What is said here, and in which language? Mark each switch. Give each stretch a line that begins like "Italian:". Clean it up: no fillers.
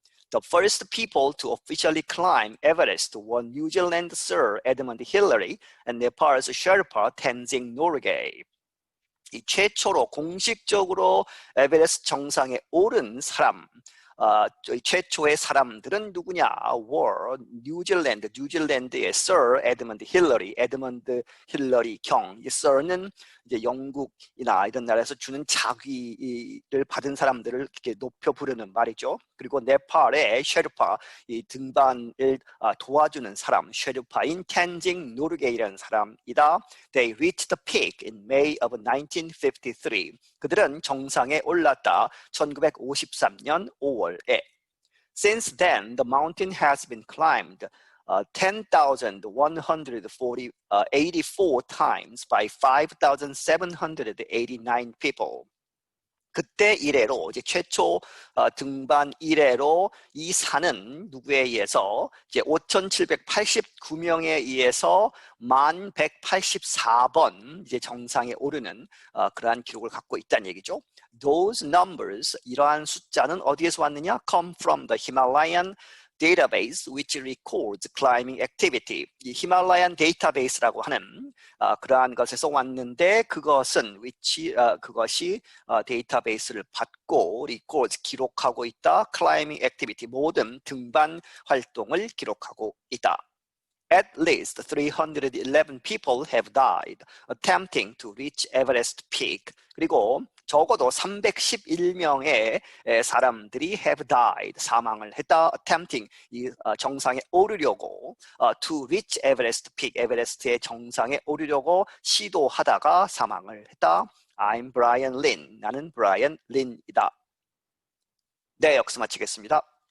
English: The first people to officially climb Everest were New Zealand Sir Edmund Hillary and Nepal's Sherpa Tenzing Norgay.
Korean: 이 최초로 공식적으로 에베레스트 정상에 오른 사람, 최초의 사람들은 누구냐?
English: were
Korean: 뉴질랜드의 Sir Edmund Hillary, 에드먼드 힐러리 경. 이 Sir는 이제 영국이나 이런 나라에서 주는 자귀를 받은 사람들을 이렇게 높여 부르는 말이죠. 그리고 네팔의 셰르파, 이 등반을 도와주는 사람, 셰르파인 텐징 노르게이라는 사람이다.
English: They reached the peak in May of 1953.
Korean: 그들은 정상에 올랐다. 1953년 5월에.
English: Since then, the mountain has been climbed 10,184 times by 5,789 people.
Korean: 그때 이래로 이제 최초 등반 이래로 이 산은 누구에 의해서 이제 5,789명에 의해서 1,184번 이제 정상에 오르는 그러한 기록을 갖고 있다는 얘기죠.
English: Those numbers,
Korean: 이러한 숫자는 어디에서 왔느냐?
English: Come from the Himalayan database which records climbing activity.
Korean: 이 히말라얀 데이터베이스라고 하는 그러한 것에서 왔는데 그것은 그것이 데이터베이스를 받고
English: records
Korean: 기록하고 있다.
English: climbing activity
Korean: 모든 등반 활동을 기록하고 있다.
English: At least 311 people have died attempting to reach Everest peak.
Korean: 그리고 적어도 311명의 사람들이
English: have died,
Korean: 사망을 했다.
English: attempting,
Korean: 이 정상에 오르려고
English: to reach Everest peak,
Korean: 에베레스트의 정상에 오르려고 시도하다가 사망을 했다.
English: I'm Brian Lin,
Korean: 나는 브라이언 린이다. 네, 여기서 마치겠습니다.